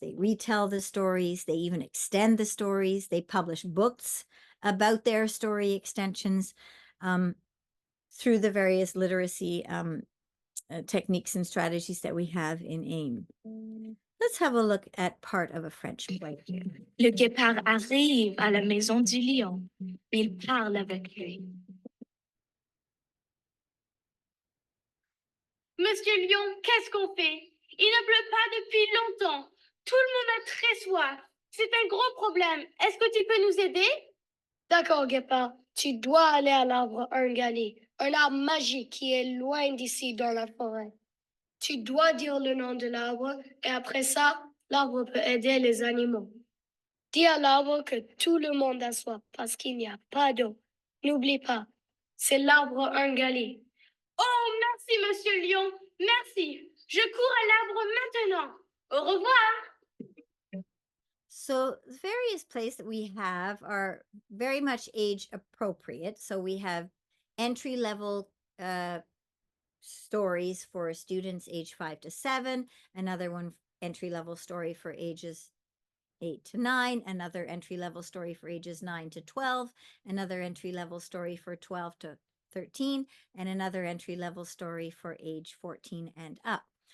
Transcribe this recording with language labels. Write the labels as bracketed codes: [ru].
[en] They retell the stories. They even extend the stories. They publish books about their story extensions through the various literacy techniques and strategies that we have in AIM. Let's have a look at part of a French play here. [fr] Le guépard arrive à la maison du lion. Il parle avec lui. Monsieur Lion, qu'est-ce qu'on fait? Il ne pleut pas depuis longtemps. Tout le monde a très soif. C'est un gros problème. Est-ce que tu peux nous aider? D'accord, Guépard. Tu dois aller à l'arbre Ungali, un arbre magique qui est loin d'ici dans la forêt. Tu dois dire le nom de l'arbre et après ça, l'arbre peut aider les animaux. Dis à l'arbre que tout le monde a soif parce qu'il n'y a pas d'eau. N'oublie pas, c'est l'arbre Ungali. Oh, merci, Monsieur Lion. Merci. Je cours à l'arbre maintenant. Au revoir. [en] So the various plays that we have are very much age appropriate. So we have entry-level stories for students age 5 to 7, another one entry-level story for ages 8 to 9, another entry-level story for ages 9 to 12, another entry-level story for 12 to 13, and another entry-level story for age 14 and up.